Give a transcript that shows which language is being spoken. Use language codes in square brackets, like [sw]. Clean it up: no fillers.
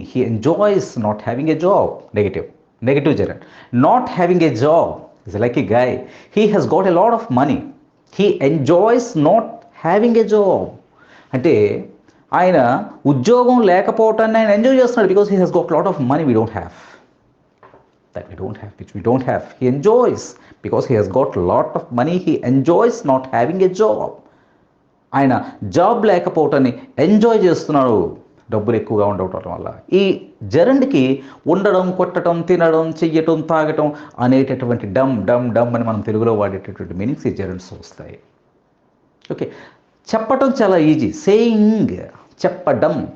[en] He enjoys not having a job. Negative gerund. Not having a job is like a guy. He has got a lot of money. He enjoys not having a job. అంటే ఆయన ఉద్యోగం లేకపోవటాన్ని ఆయన enjoy చేస్తున్నాడు, because he has got lot of money. We don't have that, which we don't have. He enjoys because he has got lot of money. He enjoys not having a job. [te] ఆయన job లేకపోవటాన్ని enjoy చేస్తున్నాడు, డబ్బులు ఎక్కువగా ఉండటం వల్ల. ఈ జెరెండ్కి ఉండడం, కొట్టడం, తినడం, చెయ్యటం, తాగటం అనేటటువంటి డమ్ డమ్ డమ్ అని మనం తెలుగులో వాడేటటువంటి మీనింగ్స్ ఈ జెరెండ్స్ వస్తాయి. ఓకే, చెప్పటం చాలా ఈజీ. సేయింగ్, చెప్పడం.